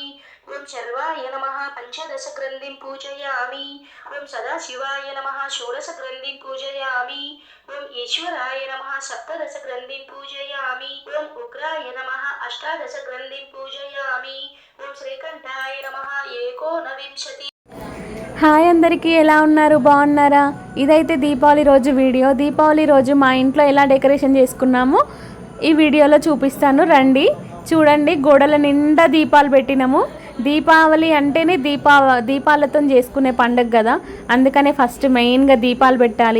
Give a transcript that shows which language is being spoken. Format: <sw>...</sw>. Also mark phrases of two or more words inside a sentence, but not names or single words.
<sa>ओं शर्वाय नमः। पंचदश ग्रंथिं पूजयामि। ओं सदाशिवाय नमः। षोडश ग्रंथिं पूजयामि। ओं ईश्वराय नमः। सप्तदश ग्रंथिं पूजयामि। ओं उग्राय नमः। अष्टादश ग्रंथिं पूजयामि। ओं श्रीकंठाय नमः। एकोनविंशति।</sa> <te>హాయ్ అందరికీ, ఎలా ఉన్నారు? బాగున్నారా? ఇదైతే దీపావళి రోజు వీడియో. దీపావళి రోజు మా ఇంట్లో ఎలా డెకరేషన్ చేసుకున్నామో ఈ వీడియోలో చూపిస్తాను, రండి చూడండి. గోడల నిండా దీపాలు పెట్టినాము. దీపావళి అంటేనే దీపాలతో చేసుకునే పండుగ కదా, అందుకనే ఫస్ట్ మెయిన్గా దీపాలు పెట్టాలి.</te>